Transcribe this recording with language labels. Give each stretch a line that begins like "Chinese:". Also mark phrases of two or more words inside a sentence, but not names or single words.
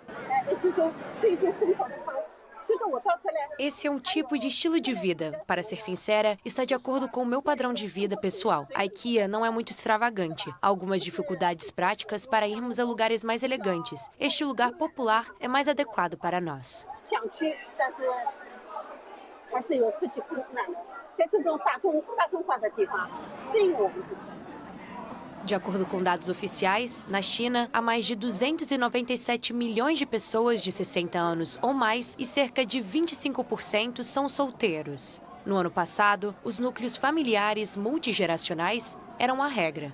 Portuguese: Esse é um tipo de estilo de vida. Para ser sincera, está de acordo com o meu padrão de vida pessoal. A IKEA não é muito extravagante. Há algumas dificuldades práticas para irmos a lugares mais elegantes. Este lugar popular é mais adequado para nós.
Chinese: 还是有实际困难的。在这种大众化的地方，适应我们这些。
Portuguese: De acordo com dados oficiais, na China, há mais de 297 milhões de pessoas de 60 anos ou mais e cerca de 25% são solteiros. No ano passado, os núcleos familiares multigeracionais eram a regra.